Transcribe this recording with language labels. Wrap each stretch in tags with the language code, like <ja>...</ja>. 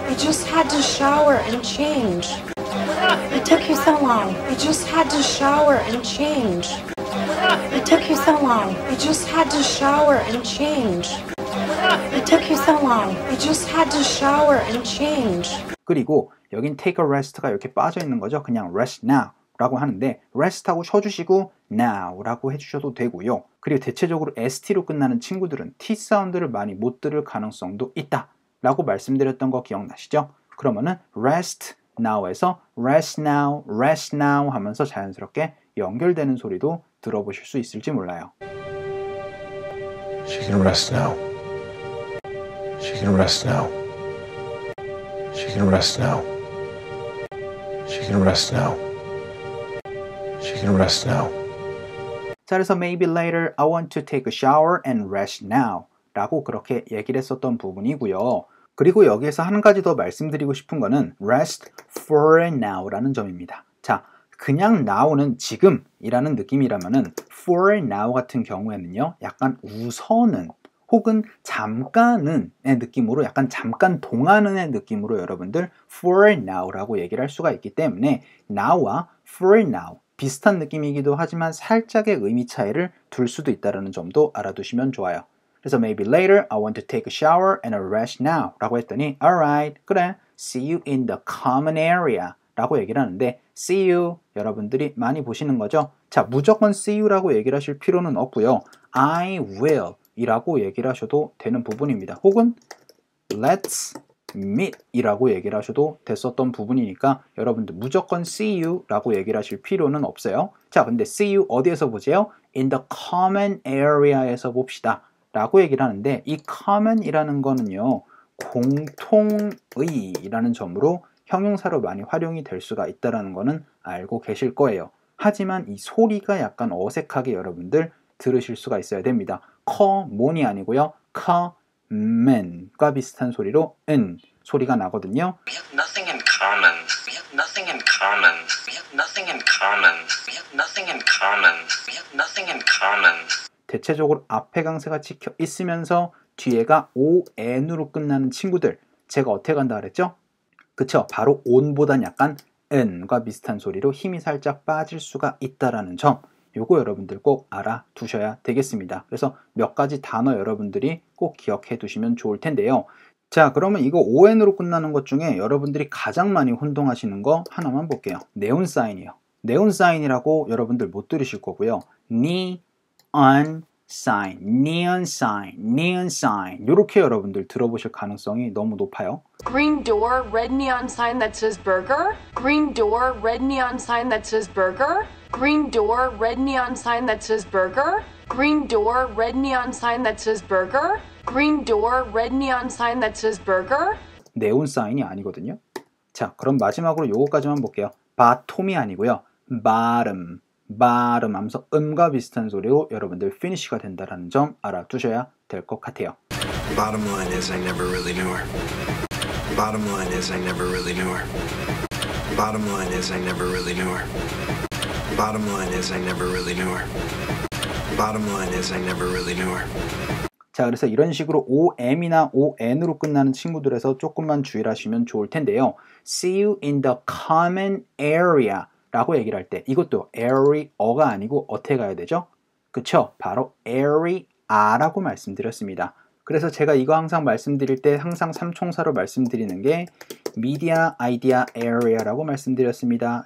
<en>I just had to shower and change. It took you so long. I just had to shower and change. It took you so long. I just had to shower and change. It took you so long. I just had to shower and change.</en> <ko>그리고 여긴 take a rest가 이렇게 빠져 있는 거죠. 그냥 rest now 라고 하는데 rest하고 쉬어주시고 now 라고 해주셔도 되고요. 그리고 대체적으로 st로 끝나는 친구들은 t 사운드를 많이 못 들을 가능성도 있다 라고 말씀드렸던 거 기억나시죠? 그러면은 rest now에서 rest now 하면서 자연스럽게 연결되는 소리도 들어보실 수 있을지 몰라요.</ko> <en>She can rest now. She can rest now. She can rest now. She can rest now. She can rest now.</en> <ko>자, 그래서</ko> <en>maybe later I want to take a shower and rest now</en> <ko>라고 그렇게 얘기를 했었던 부분이고요. 그리고 여기에서 한 가지 더 말씀드리고 싶은 거는 rest for now 라는 점입니다. 자, 그냥 now는 지금이라는 느낌이라면은 for now 같은 경우에는요 약간 우선은 혹은 잠깐은 의 느낌으로 약간 잠깐 동안은의 느낌으로 여러분들 for now라고 얘기를 할 수가 있기 때문에 now와 for now 비슷한 느낌이기도 하지만 살짝의 의미 차이를 둘 수도 있다는 점도 알아두시면 좋아요. 그래서</ko> <en>maybe later I want to take a shower and a rest now</en> <ko>라고 했더니 alright 그래</ko> <en>see you in the common area</en> <ko>라고 얘기를 하는데 see you 여러분들이 많이 보시는 거죠. 자 무조건 see you라고 얘기를 하실 필요는 없고요. I will 이라고 얘기를 하셔도 되는 부분입니다. 혹은 let's meet 이라고 얘기를 하셔도 됐었던 부분이니까 여러분들 무조건 see you 라고 얘기를 하실 필요는 없어요. 자 근데 see you 어디에서 보세요? in the common area에서 봅시다 라고 얘기를 하는데 이 common 이라는 거는요 공통의 라는 점으로 형용사로 많이 활용이 될 수가 있다는 거는 알고 계실 거예요. 하지만 이 소리가 약간 어색하게 여러분들 들으실 수가 있어야 됩니다. common이 아니고요. common과 비슷한 소리로 은 소리가 나거든요.</ko> <en>We have nothing in common. We have nothing in common. We have nothing in common. We have nothing in common. We have nothing in common.</en> <ko>대체적으로 앞에 강세가 찍혀 있으면서 뒤에가 on으로 끝나는 친구들 제가 어떻게 간다 그랬죠? 그쵸? 바로 on보단 약간 은과 비슷한 소리로 힘이 살짝 빠질 수가 있다라는 점 요거 여러분들 꼭 알아두셔야 되겠습니다. 그래서 몇 가지 단어 여러분들이 꼭 기억해 두시면 좋을 텐데요. 자 그러면 이거 on으로 끝나는 것 중에 여러분들이 가장 많이 혼동하시는 거 하나만 볼게요. 네온 사인이요. 네온 사인이라고 여러분들 못 들으실 거고요. neon sign, neon sign, neon sign 이렇게 여러분들 들어보실 가능성이 너무 높아요.</ko> <en>Green door, red neon sign that says burger. Green door, red neon sign that says burger. Green door, red neon sign that says burger. Green door, red neon sign that says burger. Green door, red neon sign that says burger.</en> <ko>네온 사인이 아니거든요. 자, 그럼 마지막으로 요거까지만 볼게요. bottom이 아니고요. bottom 하면서 음과 비슷한 소리로 여러분들 finish가 된다는 점 알아두셔야 될 것 같아요.</ko> <en>Bottom line is I never really knew her. Bottom line is I never really knew her. Bottom line is I never really knew her. Bottom line is I never really knew her. Bottom line is I never really knew her.</en> <ko>자, 그래서 이런 식으로 OM이나 ON으로 끝나는 친구들에서 조금만 주의를 하시면 좋을 텐데요.</ko> <en>See you in the common area</en> <ko>라고 얘기를 할 때 이것도 area가 아니고 어떻게 가야 되죠? 그쵸? 바로 area라고 말씀드렸습니다. 그래서 제가 이거 항상 말씀드릴 때 항상 삼총사로 말씀드리는 게 media, idea, area라고 말씀드렸습니다.</ko>